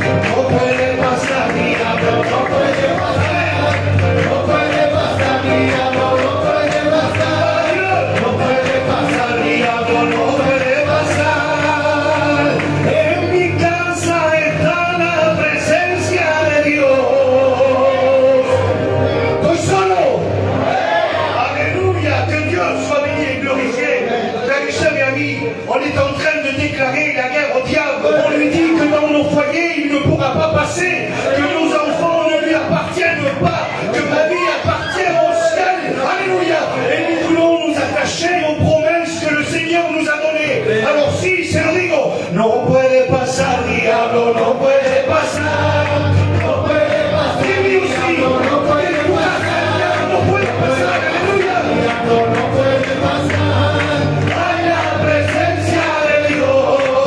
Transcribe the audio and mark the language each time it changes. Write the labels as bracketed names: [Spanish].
[Spanish] no puede pasar, diablo, no puede pasar, no puede pasar, diablo, no puede pasar, no puede pasar, diablo, no puede pasar, en mi casa está la presencia de Dios. Estoy solo. [French] Alléluia, que Dieu soit béni et glorifié. Frères et sœurs et amis, on est en train de déclarer la guerre au diable. On lui dit que dans nos foyers, il ne pourra pas passer, que nos enfants ne lui appartiennent pas, que ma vie appartient au ciel. Alléluia. Et nous voulons nous attacher aux promesses que le Seigneur nous a données. Alors si, c'est le rigo. [Spanish] No puede pasar, diablo, no puede pasar, no puede pasar. [French] Et lui aussi, [Spanish] no puede pasar, no puede pasar, alléluia. No puede pasar, hay la presencia de Dios.